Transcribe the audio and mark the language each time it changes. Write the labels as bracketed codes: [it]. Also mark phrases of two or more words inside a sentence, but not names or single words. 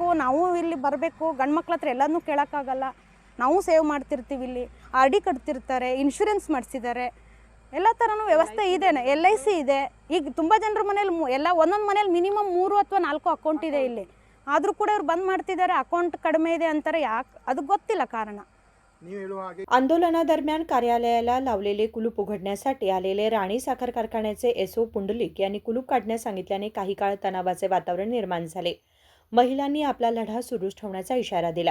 [kn] ನಾವು ಇಲ್ಲಿ ಬರಬೇಕು, ಗಂಡು ಮಕ್ಳ ಹತ್ರ ಎಲ್ಲದನ್ನೂ ಕೇಳೋಕ್ಕಾಗಲ್ಲ. ನಾವು ಸೇವ್ ಮಾಡ್ತಿರ್ತೀವಿ. ಇಲ್ಲಿ RD ಕಟ್ತಿರ್ತಾರೆ, ಇನ್ಶೂರೆನ್ಸ್ ಮಾಡಿಸಿದ್ದಾರೆ, ಎಲ್ಲ ಥರನೂ ವ್ಯವಸ್ಥೆ ಇದೆ. LIC ಇದೆ. ಈಗ ತುಂಬ ಜನರ ಮನೇಲಿ ಎಲ್ಲ ಒಂದೊಂದು ಮನೇಲಿ ಮಿನಿಮಮ್ 3 ಅಥವಾ 4 अकाउंट ಇದೆ ಇಲ್ಲಿ. ಆದರೂ ಕೂಡ ಇವ್ರು ಬಂದ್ ಮಾಡ್ತಿದ್ದಾರೆ. अकाउंट कಡಿಮೆ ಇದೆ ಅಂತಾರೆ. ಯಾಕೆ ಅದು ಗೊತ್ತಿಲ್ಲ ಕಾರಣ. [mr] आंदोलनादरम्यान कार्यालयाला लावलेले कुलूप उघडण्यासाठी आलेले राणी साखर कारखान्याचे SO पुंडलिक यांनी कुलूप काढण्यास सांगितल्याने काही काळ तणावाचे वातावरण निर्माण झाले. महिलांनी आपला लढा सुरूच ठेवण्याचा इशारा दिला.